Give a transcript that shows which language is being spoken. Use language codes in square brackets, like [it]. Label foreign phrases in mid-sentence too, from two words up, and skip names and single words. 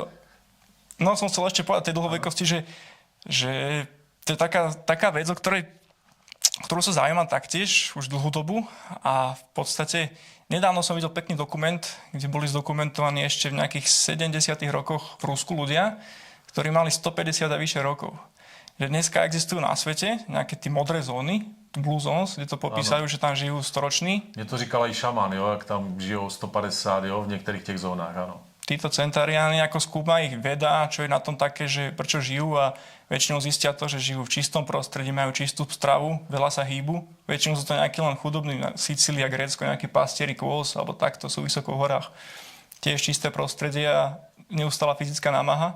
[sk] No, som chcel ešte povedať tej dlhovekosti, že to je taká vec, ktorú sa zaujímam taktiež už dlhú dobu a v podstate nedávno som videl pekný dokument, kde boli zdokumentovaní ešte v nejakých 70. rokoch v Rusku ľudia, ktorí mali 150 a vyššie rokov. Že dneska existujú na svete nejaké tie modré zóny, [en] Blue Zones, [sk] kde to popísajú, že tam žijú storoční. [cs] Mně to říkal i šaman, jo, jak tam žijou 150, jo, v některých těch zónách, ano. [sk] Títo centariáni, ako skúma ich veda, čo je na tom také, že prečo žijú a väčšinou zistia to, že žijú v čistom prostredí, majú čistú stravu, veľa sa hýbu. Väčšinou sú to nejakí len chudobní, Sicília, Grécko, nejakí pastieri, Kôls, alebo takto sú vysoko v horách. Tiež čisté prostredie a neustála fyzická námaha.